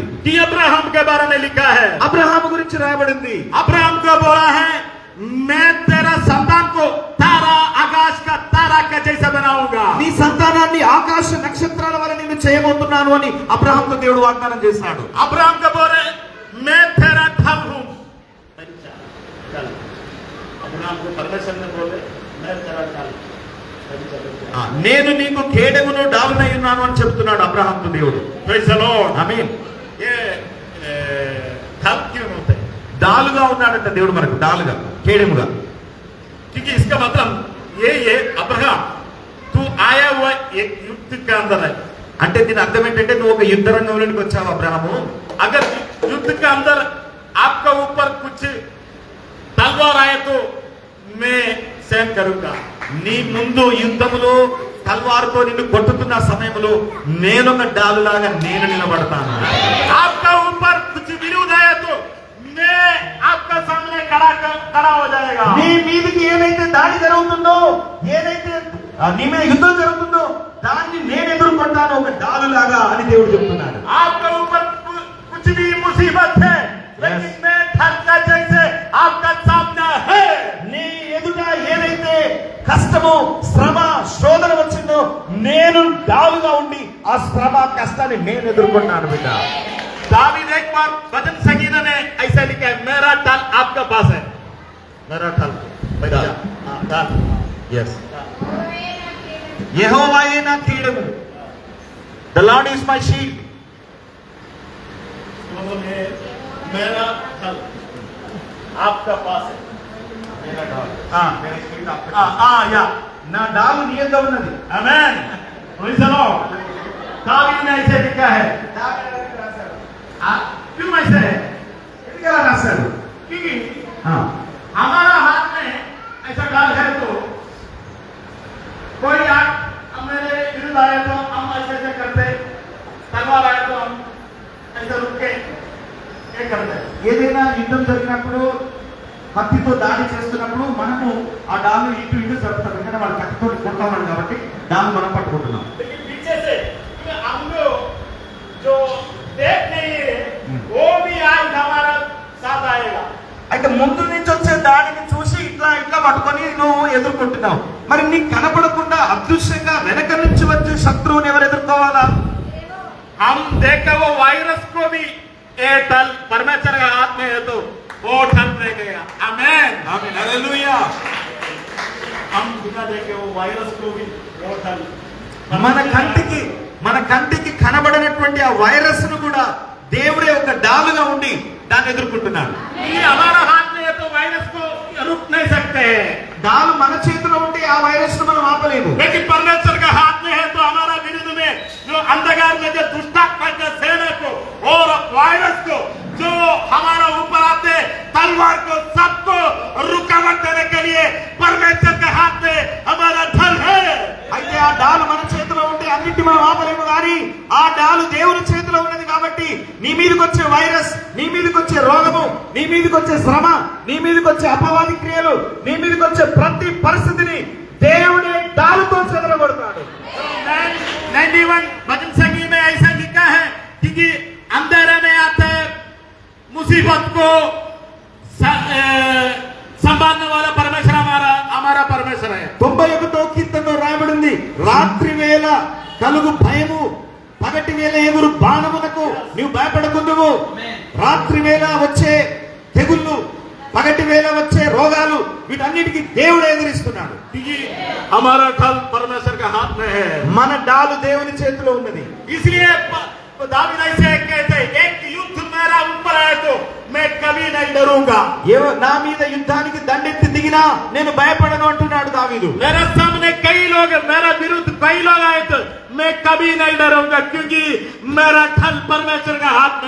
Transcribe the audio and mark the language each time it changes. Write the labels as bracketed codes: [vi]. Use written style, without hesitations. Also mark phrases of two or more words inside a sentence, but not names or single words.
[hi] कि अब्राहम के बारे में लिखा है, [te] అబ్రహాము గురించి రాయబడింది. [hi] अब्राहम को बोला है मैं तेरा संतान को तारा, आकाश का तारा का जैसा बनाऊंगा। [te] నీ సంతానాన్ని ఆకాశ నక్షత్రాల వలె నేను చేయబోతున్నాను అని అబ్రహాంతో దేవుడు వాగ్దానం చేశాడు. [hi] अब्राहम को बोले मैं तेरा ढल हूं। अब्राहम को परमेश्वर ने बोले मैं तेरा ढल, [te] నేను నీకు కేడెమును డాలునై ఉన్నాను అని చెప్తున్నాడు అబ్రహాంతో దేవుడు. [en] Praise the Lord. [te] ఆమేన్. [hi] ये ढल क्यों होते हैं? [te] డాలుగా ఉన్నాడంట దేవుడు మనకు, డాలుగా, కేడెముగా. [hi] क्योंकि इसका मतलब ये अब्राहम तू आया हुआ एक युद्ध के अंदर है। [te] అంటే దీని అర్థం ఏంటంటే నువ్వు ఒక యుద్ధ రంగంలోకి వచ్చావు అబ్రహాము. [hi] अगर युद्ध के अंदर आपका ऊपर कुछ तलवार आए तो मैं सहन करूंगा। [te] నీ ముందు యుద్ధములో తల్వారుతో నిన్ను కొట్టుతున్న సమయంలో నేనొక డాలులాగా నేను నిలబడతాను. [hi] आपका ऊपर कुछ विरोध आया तो मैं आपका सामने खड़ा हो जाएगा। [te] నీ మీదకి ఏదైతే దాడి జరుగుతుందో, ఏదైతే నీ మీద యుద్ధం జరుగుతుందో దాన్ని నేను ఎదుర్కొంటాను ఒక డాలులాగా అని దేవుడు చెప్తున్నాడు. [hi] आपका ऊपर कुछ भी मुसीबत है, लेकिन मैं ढल का जैसे आपका सामना है। [te] నీ ఎదుట ఏదైతే కష్టము, శ్రమ, శోధన వచ్చిందో నేను డాలుగా ఉండి ఆ శ్రమ, కష్టాన్ని నేను ఎదుర్కొన్నాను బిడ్డ. [hi] दावीद एक बार भजन संगीता ने ऐसा लिखा है, मेरा ढल आपका पास है। मेरा ढल ढल [te] yes యెహోవాయే నా కీడెము, [en] the Lord is my shield. [hi] मेरा ढल आपका पास है। मेरा ढल मेरा shield आपके पास. या [te] నా డాలు నీ యొద్ద ఉన్నది. [hi] आमेन [en] praise the Lord [hi] दावीद ने ऐसे लिखा है क्यों ऐसे है [te] ఎందుకు అలా రాశాడు? [hi] क्योंकि ఆ, हमारा हाथ में ऐसा डाल है तो कोई आग मेरे विरुद्ध आए तो हम ऐसे ऐसे करते तलवार आए तो हम ऐसे रुक के ये करते [te] ఏదైనా యుద్ధం జరిగినప్పుడు కత్తితో దాడి చేస్తున్నప్పుడు మనము ఆ డాలు ఇటు ఇటు జరుపుతాం. ఎందుకంటే వాళ్ళు కత్తితో కొడతామని కాబట్టి డాలు మనం పట్టుకుంటున్నాం. [hi] लेकिन पीछे से हम लोग जो देख नहीं है वो भी आज हमारा साथ आएगा [te] అయితే ముందు నుంచి వచ్చే దాడిని చూసి ఇట్లా ఇట్లా పట్టుకొని నువ్వు ఎదుర్కొంటున్నావు. మరి నీకు కనపడకుండా అదృశ్యంగా వెనక నుంచి వచ్చే శత్రువుని ఎవరు ఎదుర్కోవాలా? [hi] हम देखे वो वायरस को भी ये टल परमेश्वर के हाथ में है तो वो टल गया आमेन [te] హల్లెలూయా. [hi] हम बिना देखे वो वायरस को भी वो टल [te] మన కంటికి కనబడినటువంటి ఆ వైరస్ ను కూడా దేవుడే ఒక డాలుగా ఉండి దాన్ని ఎదుర్కొంటున్నాడు. [hi] ये हमारा हाथ में है तो वायरस को रुक नहीं सकते हैं [te] డాలు మన చేతిలో ఉంటే ఆ వైరస్ ను మనం ఆపలేము. [hi] लेकिन परमेश्वर का हाथ में है तो हमारा विरुद्ध में जो अंधकार में जो दुष्टात्मा के सेना को और वायरस को जो हमारा ऊपर आते तलवार को सबको रुकावट देने के लिए परमेश्वर के हाथ में हमारा ढल है [te] అయితే ఆ డాలు మన చేతిలో ఉంటే అన్నిటి మనం ఆపలేము, కానీ ఆ డాలు దేవుని చేతిలో ఉన్నది కాబట్టి నీ మీదకి వచ్చే వైరస్, నీ మీదకి వచ్చే రోగము, నీ మీదకి వచ్చే శ్రమ, నీ మీదకి వచ్చే అపవాది క్రియలు, నీ మీదకి వచ్చే ప్రతి పరిస్థితిని దేవుడే డాలుతో చెదరగొడతాడు. [hi] 91 भजन संगीत में ऐसा लिखा है कि अंधेरे में आते मुसीबत को संभालने वाला परमेश्वर हमारा परमेश्वर है. [te] 91వ కీర్తనలో రాయబడింది, రాత్రి వేళ కలుగు భయము, పగటి వేళ ఎగురు బాణమునకు నీవు భయపడకుందువు. రాత్రి వేళ వచ్చే తెగుళ్ళు, పగటి వేళ వచ్చే రోగాలు, వీటన్నిటికీ దేవుడు ఎదురిస్తున్నాడు. [hi] क्योंकि हमारा ढल परमेश्वर के हाथ में है. [te] మన డాలు దేవుని చేతిలో ఉన్నది. [hi] इसलिए दावीद ऐसे कहते हैं, एक युद्ध मेरा ऊपर आए तो मैं कभी नहीं डरूंगा. [te] నా మీద యుద్ధానికి దండెత్తి దిగినా నేను భయపడను అంటున్నాడు దావీదు. [hi] मेरे सामने कई लोग मेरा विरुद्ध कई लोग आए तो मैं कभी नहीं डरूंगा क्योंकि मेरा ढल परमेश्वर के हाथ में